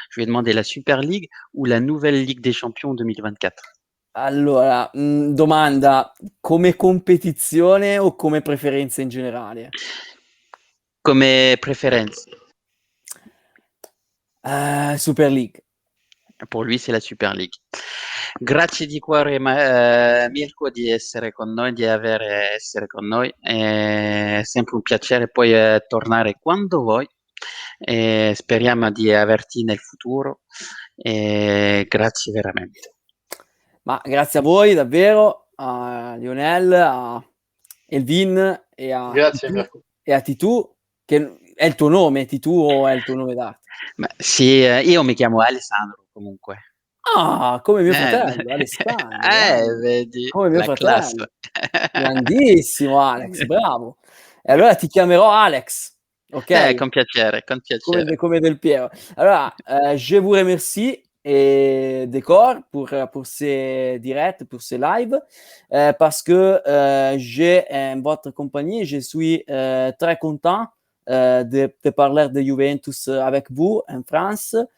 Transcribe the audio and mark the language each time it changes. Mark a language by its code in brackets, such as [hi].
[fr] Je vais demander la Super League ou la nouvelle Ligue des Champions 2024? [it] Allora, domanda, come competizione o come preferenza in generale? Come preferenze. Super League. [fr] Pour lui, c'est la Super League. [it] Grazie di cuore, Mirko, di essere con noi, essere con noi. È sempre un piacere poi tornare quando vuoi. Speriamo di averti nel futuro. Grazie veramente. Ma grazie a voi davvero, a Lionel, a Elvin e a Grazie, Titù, Mirko. e a Titù, che è il tuo nome, Titù o è il tuo nome d'arte? Ma sì, io mi chiamo Alessandro comunque. Ah, come mio fratello, Alessandro. Vedi, Come mio la fratello. classe. Grandissimo Alex, bravo. E allora ti chiamerò Alex, ok? Con piacere, con piacere. [fr] Comme Del Piero. Alors, je vous remercie et Décor pour ces directs, pour ces lives, parce que j'ai votre compagnie, je suis très content de parler de Juventus avec vous en France.